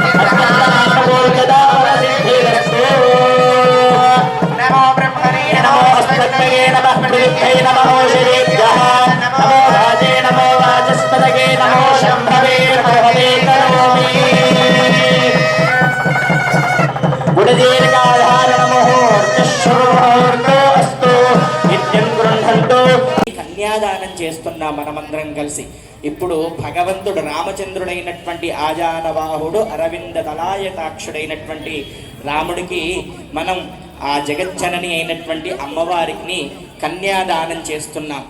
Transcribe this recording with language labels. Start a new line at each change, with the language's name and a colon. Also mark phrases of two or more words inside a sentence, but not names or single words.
Sanskrit: नमो ब्रह्मणे नमो अस्मद्भगे नमः प्रविद्धे नमो श्रीभ्यः नमो राजे नमो वाचस्पतये नमो शम्भवे भगवते करोमि गुणदीर्घाधारणमुहूर्तः शुभमुहूर्तो अस्तु नित्यं गृह्णन्तु
Telugu: కన్యాదానం చేస్తున్నాం మనమందరం కలిసి. ఇప్పుడు భగవంతుడు రామచంద్రుడైనటువంటి ఆజానవాహుడు అరవింద దళాయతాక్షుడైనటువంటి రాముడికి మనం ఆ జగజ్జనని అయినటువంటి అమ్మవారికి కన్యాదానం చేస్తున్నాం.